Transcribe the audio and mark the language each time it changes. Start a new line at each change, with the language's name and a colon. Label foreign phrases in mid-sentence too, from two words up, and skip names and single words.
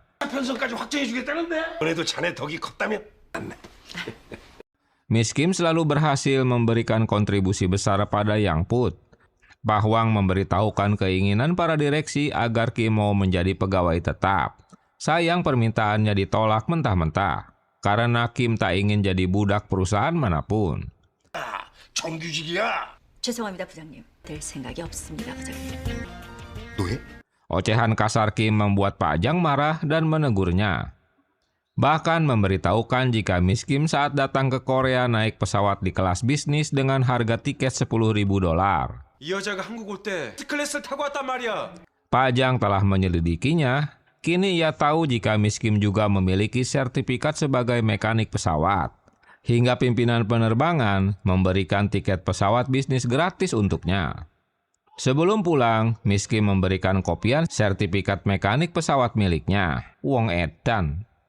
Korean: 편성까지 확정해주겠다는데. 너네도 자네 덕이 컸다면
Indonesian: Miss Kim selalu berhasil memberikan kontribusi besar pada Yang Put. Pak Hwang memberitahukan keinginan para direksi agar Kim mau menjadi pegawai tetap. Sayang permintaannya ditolak mentah-mentah, karena Kim tak ingin jadi budak perusahaan manapun.
Korean: 정규직이야. 죄송합니다, 부장님. 될 생각이 없습니다, 부장님. 노예?
Indonesian: Ocehan kasar Kim membuat Pak Jang marah dan menegurnya. Bahkan memberitahukan jika Miss Kim saat datang ke Korea naik pesawat di kelas bisnis dengan harga tiket $10.000.
Korean: 이 여자가 한국 올 때 S클래스를 타고 왔단 말이야.
Indonesian: Pak Jang telah menyelidikinya. Kini ia tahu jika Miss Kim juga memiliki sertifikat sebagai mekanik pesawat. Hingga pimpinan penerbangan memberikan tiket pesawat bisnis gratis untuknya. Sebelum pulang, Miss Kim memberikan kopian sertifikat mekanik pesawat miliknya, Wong Edan.